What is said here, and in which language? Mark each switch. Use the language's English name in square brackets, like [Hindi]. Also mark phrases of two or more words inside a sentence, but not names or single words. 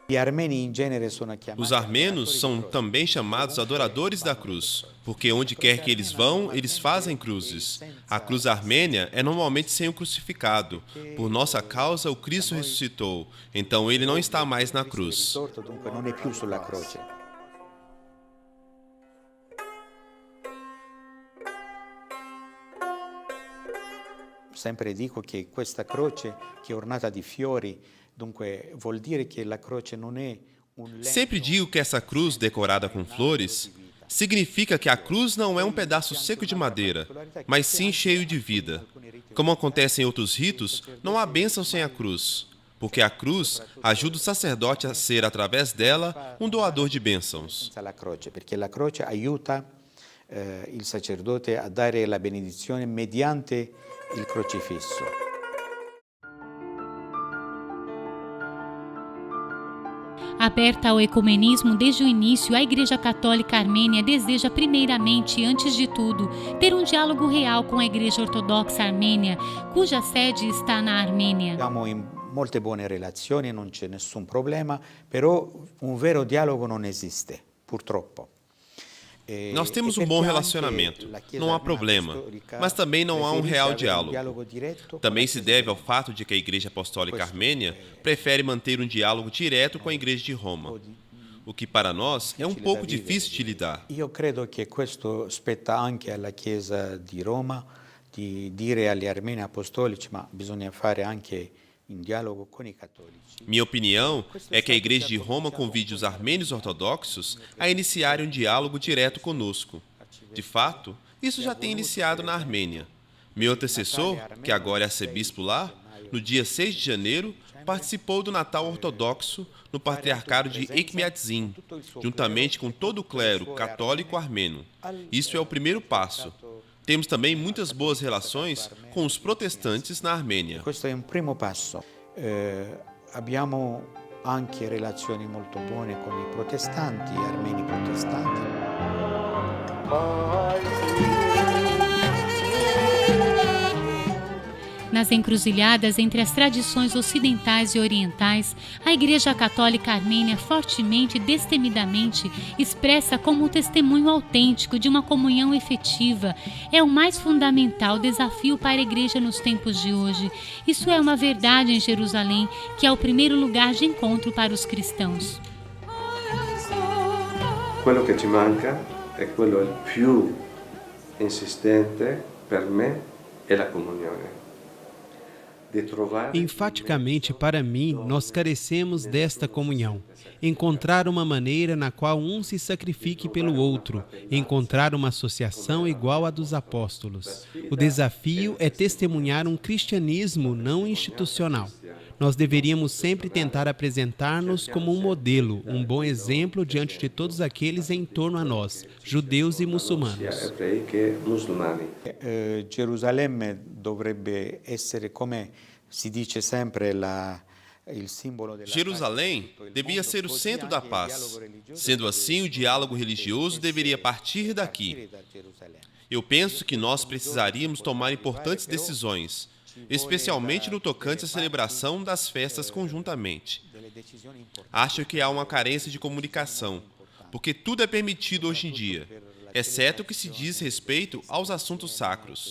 [Portuguese] Os armenos são também chamados adoradores da cruz, porque onde quer que eles vão, eles fazem cruzes. A cruz armênia é normalmente sem o crucificado. Por nossa causa, o Cristo ressuscitou, então ele não está mais na cruz. [Italian] Sempre dico che questa croce che è ornata di fiori, dunque vuol dire che la croce non è [Portuguese] Sempre digo que essa cruz decorada com flores significa que a cruz não é um pedaço seco de madeira, mas sim cheio de vida. Como acontece em outros ritos, não há bênção sem a cruz, porque a cruz ajuda o sacerdote a ser, através dela, um doador de bênçãos. [Italian] Perché la croce aiuta il sacerdote a dare la benedizione mediante il crocifisso. [Portuguese] Aberta ao ecumenismo desde o início, a Igreja Católica Armênia deseja primeiramente, antes de tudo, ter um diálogo real com a Igreja Ortodoxa Armênia, cuja sede está na Armênia. [Italian] Siamo in molte buone relazioni, non c'è nessun problema, però un vero dialogo non esiste, purtroppo. [Portuguese] Nós temos um bom relacionamento, não há problema, mas também não há um real diálogo. Também se deve ao fato de que a Igreja Apostólica Armênia prefere manter um diálogo direto com a Igreja de Roma, o que para nós é um pouco difícil de lidar. [Italian] Io credo che questo spetta anche alla Chiesa di Roma di dire agli armeni apostolici, ma bisogna fare anche in dialogo con i cattolici. [Portuguese] Minha opinião é que a Igreja de Roma convide os armênios ortodoxos a iniciarem um diálogo direto conosco. De fato, isso já tem iniciado na Armênia. Meu antecessor, que agora é arcebispo lá, no dia 6 de janeiro, participou do Natal ortodoxo no Patriarcado de Ekmiadzin, juntamente com todo o clero católico armênio. Isso é o primeiro passo. Temos também muitas boas relações com os protestantes na Armênia. [Italian] Questo è un primo passo. Abbiamo anche relazioni molto buone con i protestanti, gli armeni protestanti. [Portuguese] Nas encruzilhadas entre as tradições ocidentais e orientais, a Igreja Católica Armênia fortemente e destemidamente expressa como um testemunho autêntico de uma comunhão efetiva. É o mais fundamental desafio para a Igreja nos tempos de hoje. Isso é uma verdade em Jerusalém, que é o primeiro lugar de encontro para os cristãos. [Italian] Quello che ci manca è quello più insistente per me è la comunione. [Portuguese] Enfaticamente, para mim, nós carecemos desta comunhão. Encontrar uma maneira na qual um se sacrifique pelo outro, encontrar uma associação igual à dos apóstolos. O desafio é testemunhar um cristianismo não institucional. Nós deveríamos sempre tentar apresentar-nos como um modelo, um bom exemplo diante de todos aqueles em torno a nós, judeus e muçulmanos. [Italian] Gerusalemme dovrebbe essere, come si dice sempre, il simbolo della [Portuguese] Jerusalém devia ser o centro da paz. Sendo assim, o diálogo religioso deveria partir daqui. Eu penso que nós precisaríamos tomar importantes decisões, especialmente no tocante à celebração das festas conjuntamente. Acho que há uma carência de comunicação, porque tudo é permitido hoje em dia, exceto o que se diz respeito aos assuntos sacros.